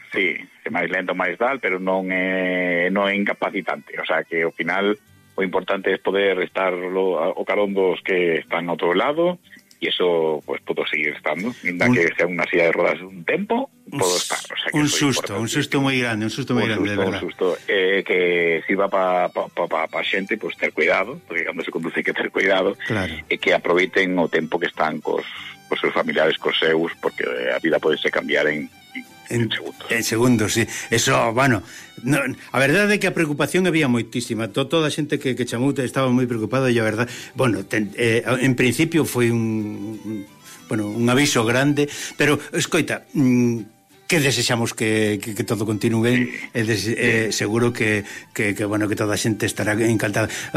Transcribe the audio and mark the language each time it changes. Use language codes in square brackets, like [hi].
[gl] Sí, é máis lento, máis tal, pero non é incapacitante, o sea que ao final o importante é poder estar o carondos que están ao outro lado. [es] Y eso, pues, puedo seguir estando. Mientras que sea una silla de ruedas un tempo, puedo estar. O sea, que un susto muy grande, de verdad. Que sirva pa gente, pues, tener cuidado. Porque cuando se conduce hay que tener cuidado. Claro. Y que [gl] aproveiten o tempo [es] que están con sus familiares, con seus, porque la vida puede ser cambiar en En segundos. En segundos, sí. [gl] Eso, bueno, no, a verdade é que a preocupación había moitísima. Toda a xente que chamou estaba moi preocupada e a verdade, bueno, en principio foi un aviso grande, pero escoita, que desexamos que todo continúe, seguro que toda a xente estará encantada.